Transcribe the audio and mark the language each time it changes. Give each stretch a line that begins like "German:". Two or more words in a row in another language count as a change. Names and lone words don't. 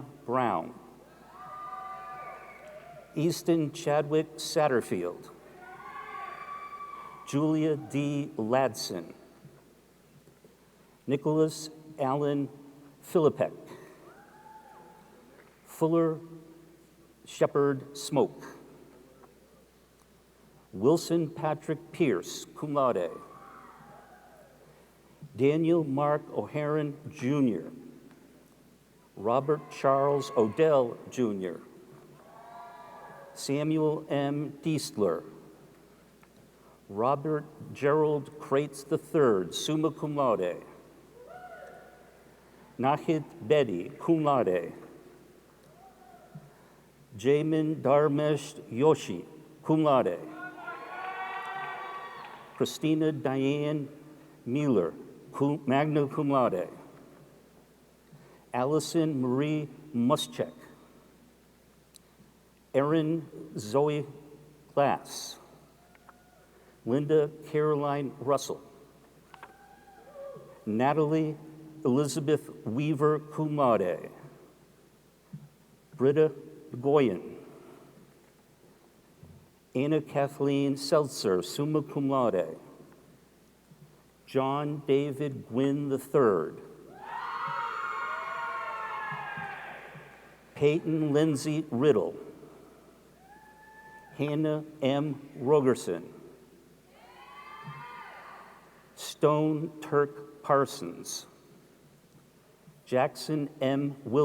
English: Brown, Easton Chadwick Satterfield, Julia D. Ladson, Nicholas Allen Philippek, Fuller Shepard Smoke, Wilson Patrick Pierce,
Latin: cum laude,
English: Daniel Mark O'Haran Jr., Robert Charles Odell Jr., Samuel M. Diestler, Robert Gerald Kreitz III,
Latin: summa cum laude, Nahid Bedi, cum laude, Jamin Dharmesh Yoshi, cum laude,
English: Christina Diane Mueller,
Latin: magna cum laude,
English: Allison Marie Muschek, Erin Zoe Glass, Linda Caroline Russell, Natalie Elizabeth Weaver,
Latin: cum laude, Britta Goyen,
English: Anna Kathleen Seltzer,
Latin: summa cum laude,
English: John David Gwynn III, Peyton Lindsay Riddle, Hannah M. Rogerson, Stone Turk Parsons, Jackson M.